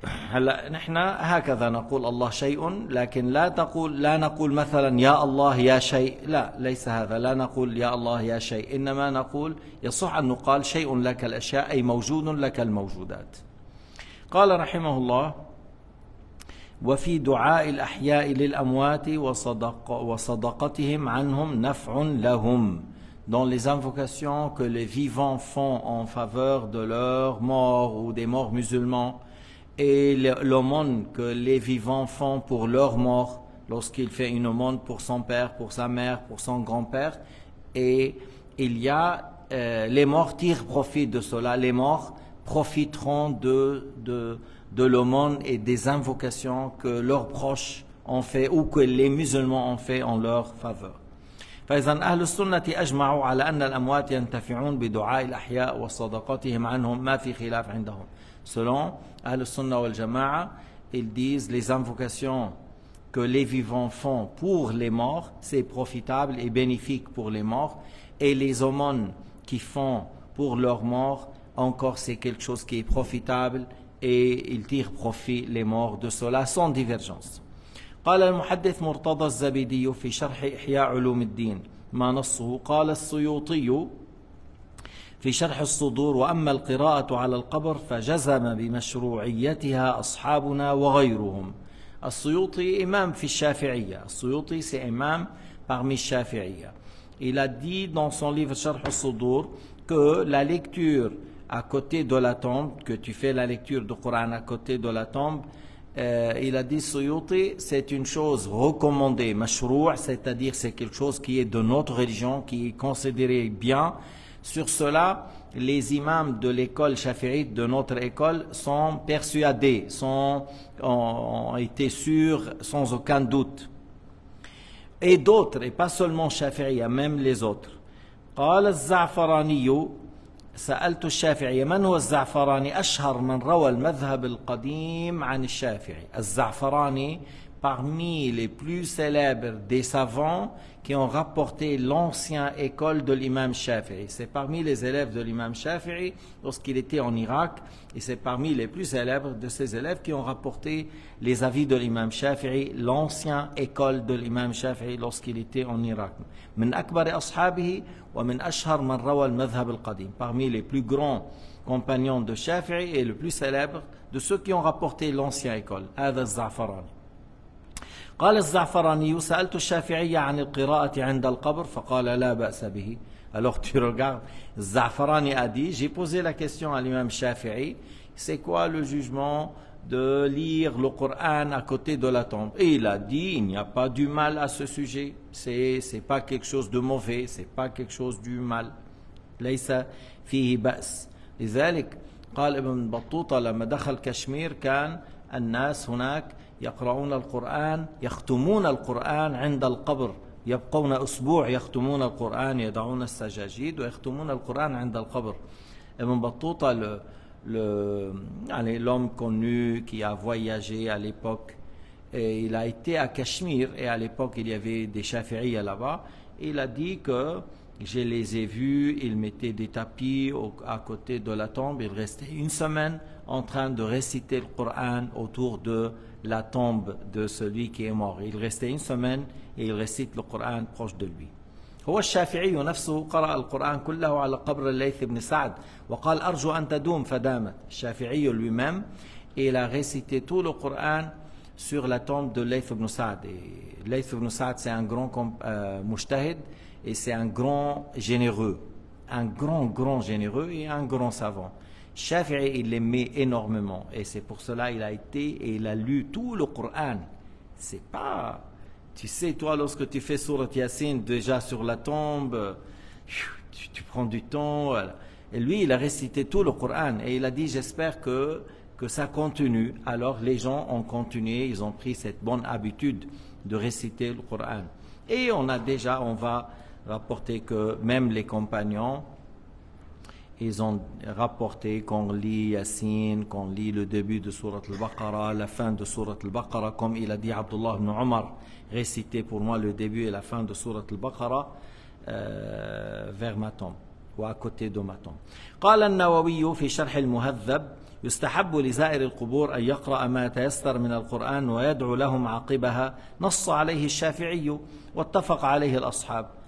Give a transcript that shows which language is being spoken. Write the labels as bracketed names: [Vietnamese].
[Arabic] هلا نحن هكذا نقول الله شيء، لكن لا نقول مثلا يا الله يا شيء، لا، ليس هذا، لا نقول يا الله يا شيء، إنما نقول يصح أن نقال شيء لك الأشياء أي موجود لك الموجودات. قال رحمه الله: وفي دعاء الأحياء للأموات وصدقتهم عنهم نفع لهم. [French] Dans les invocations que les vivants font en faveur de leurs morts ou des morts musulmans, et l'aumône que les vivants font pour leurs morts, lorsqu'il fait une aumône pour son père, pour sa mère, pour son grand-père, et il y a les morts tirent profit de cela, les morts profiteront de l'aumône et des invocations que leurs proches ont fait ou que les musulmans ont fait en leur faveur. [Arabic] فإذا أهل السنة أجمعوا على أن الأموات ينتفعون بدعاء الأحياء وصدقتهم عنهم ما في خلاف عندهم. [French] Selon Ahl Sunnah wal Jama'a, ils disent les invocations que les vivants font pour les morts, c'est profitable et bénéfique pour les morts, et les aumônes qu'ils font pour leurs morts, encore c'est quelque chose qui est profitable et ils tirent profit les morts de cela sans divergence. [Arabic] قال المحدث مرتضى الزبيدي في شرح إحياء علوم الدين ما نصه، قال السيوطي في شرح الصدور: وأما القراءة على القبر فجزم بمشروعيتها أصحابنا وغيرهم. السيوطي imam في الشافعية. [French] السيوطي c'est imam parmi الشافعية. Il a dit dans son livre شرح الصدور que la lecture à côté de la tombe, que tu fais la lecture du Coran à côté de la tombe, il a dit Suyuti, c'est une chose recommandée, mashroua, c'est-à-dire c'est quelque chose qui est de notre religion, qui est considéré bien. Sur cela, les imams de l'école shafi'ite de notre école sont persuadés, ont été sûrs sans aucun doute. Et d'autres, et pas seulement shafi'iyya, même les autres. [Arabic] قال الزعفراني سألت الشافعي من هو الزعفراني أشهر من روى المذهب القديم عن الشافعي. [French] الزعفراني parmi les plus célèbres des savants qui ont rapporté l'ancienne école de l'imam Shafi'i. C'est parmi les élèves de l'imam Shafi'i lorsqu'il était en Irak, et c'est parmi les plus célèbres de ces élèves qui ont rapporté les avis de l'imam Shafi'i, l'ancienne école de l'imam Shafi'i lorsqu'il était en Irak. [Arabic] من أكبر أصحابه ومن أشهر من روى المذهب القديم. [French] Parmi les plus grands compagnons de Shafi'i et le plus célèbre de ceux qui ont rapporté l'ancienne école. [Arabic] هذا الزعفراني. قال الزعفراني سألت الشافعي عن القراءة عند القبر فقال لا بأس به. [French] Alors tu regardes, Za'farani a dit, j'ai posé la question à l'imam Shafi'i, c'est quoi le jugement de lire le Coran à côté de la tombe? Et il a dit, il n'y a pas du mal à ce sujet, c'est pas quelque chose de mauvais, c'est pas quelque chose du mal. [Arabic] ليس فيه بأس. لذلك قال ابن بطوطة لما دخل كشمير كان الناس هناك يقرؤون القرآن يختمون القرآن عند القبر يبقون أسبوع يختمون القرآن يضعون السجاجيد ويختمون القرآن عند القبر. [French] Ibn Battuta, l'homme connu qui a voyagé à l'époque, et il a été à Cachemire et à l'époque il y avait des Shafi'iyya là-bas, et il a dit que je les ai vus, ils mettaient des tapis à côté de la tombe, ils restaient une semaine en train de réciter le Coran autour de la tombe de celui qui est mort. Il restait une semaine et il récite le Coran proche de lui. [Arabic] هو الشافعي نفسه قرأ القرآن كله على قبر الليث بن سعد وقال أرجو أن تدوم فدامت. [French] الشافعي lui-même, il a récité tout le Coran sur la tombe de Layth ibn Sa'd. Et Layth ibn Sa'd, c'est un grand mujtahid et c'est un grand généreux, un grand généreux et un grand savant. Shafi'i, il l'aimait énormément et c'est pour cela il a été et il a lu tout le Coran. C'est pas, tu sais, toi lorsque tu fais Surat Yasin déjà sur la tombe, tu prends du temps. Voilà. Et lui, il a récité tout le Coran et il a dit j'espère que ça continue. Alors les gens ont continué, ils ont pris cette bonne habitude de réciter le Coran. Et on va rapporter que même les compagnons, ils ont rapporté qu'on lit Yasin, qu'on lit le début de Surat al-Baqarah, la fin de Surat al-Baqarah, comme il a dit Abdullah ibn Omar, récitez pour moi le début et la fin de Surat al-Baqarah vers ma tombe, ou à côté de ma tombe. [Arabic] قال النووي في شرح المهذب يستحب لزائر القبور أن يقرأ ما تيسر من القرآن ويدعو لهم عقبها نص عليه الشافعي واتفق عليه الأصحاب.